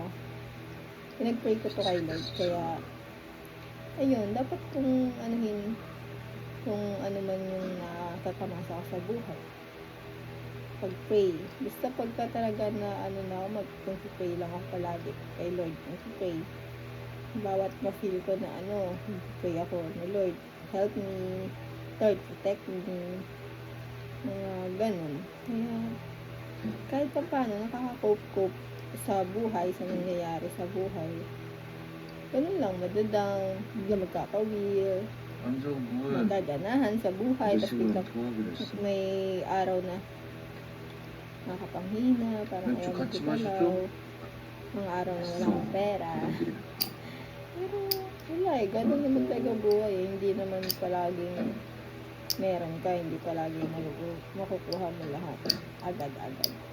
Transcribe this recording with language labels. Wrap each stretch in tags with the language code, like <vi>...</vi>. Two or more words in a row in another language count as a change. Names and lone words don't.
<tl>Pinag-pray ko to kay Lord. Kaya, ayun, dapat kung anuhin, kung ano man yung nakakamasa ko sa buhay. Pag-pray. Basta pagka talaga na mag-pray lang ako palagi kay Lord. Mag-pray. Bawat ma-feel ko na pray ako na Lord,</tl> <en>help me. Lord, protect me.</en> <tl>Mga ganun. Kaya, kahit pa paano, nakaka-cope sa buhay, sa nangyayari sa buhay. Ganun lang, madadown, bigla magkakawil,</tl> <ko>안 좋은 뭘</ko> <tl>magaganahan sa buhay,</tl> <ko>우리</ko> <tl>tapos</tl> <ko>식으로</ko> <tl>bigla</tl> <ko>도와기로 했어.</ko> <tl>may araw na nakapanghina, parang</tl> <ko>왼쪽</ko> <tl>ayaw</tl> <ko>같이</ko> <tl>magkagalaw, mga araw na wala akong pera. Pero, wala eh, ganun naman talaga buhay eh. Hindi naman palaging meron ka, hindi palaging makukuha mo lahat agad-agad.</tl>